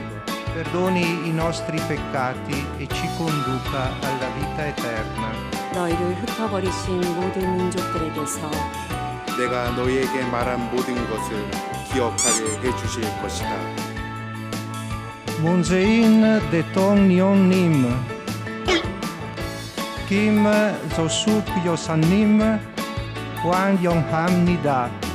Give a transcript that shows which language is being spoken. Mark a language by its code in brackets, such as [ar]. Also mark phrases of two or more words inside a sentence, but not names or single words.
[it] Perdoni i nostri peccati e ci conduca alla vita eterna. [ko] 너희를 흩어버리신 모든 민족들에게서 내가 너희에게 말한 모든 것을 기억하게 해주실 것이다. 문재인 대통령님. Kim Josuk Yosanim 완영합니다.